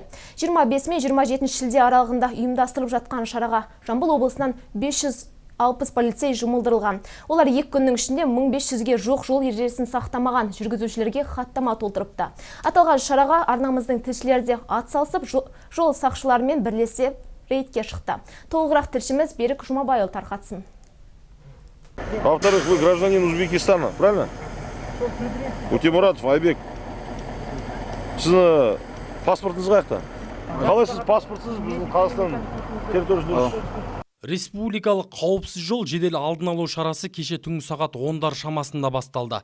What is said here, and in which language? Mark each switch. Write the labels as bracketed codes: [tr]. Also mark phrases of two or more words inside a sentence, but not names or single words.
[kk] 25 мен 27 шілде аралығында ұйымдастырылып жатқан шараға Жамбыл облысынан 560 полицей жұмылдырылған. Олар 2 күннің ішінде 1500-ге жоқ жол ережесін сақтамаған жүргізушілерге хаттама толтырыпты. Аталған шараға арнамыздың тілшілері де атсалысып, жол сақшыларымен бірлесе рейдке шықты. Толығырақ тілшіміз Берік Жұмабайұлы тарқатсын. [ru] Во-вторых, вы гражданин Узбекистана, правильно? Утемуратов Айбек. [kk] Сіздің паспортыңыз қайда? Қалай сіз паспортсыз біздің Қазақстан территориясында? Республикалық қауіпсіз жол жедел алдын алу шарасы кеше түнгі сағат 10-дар шамасында басталды.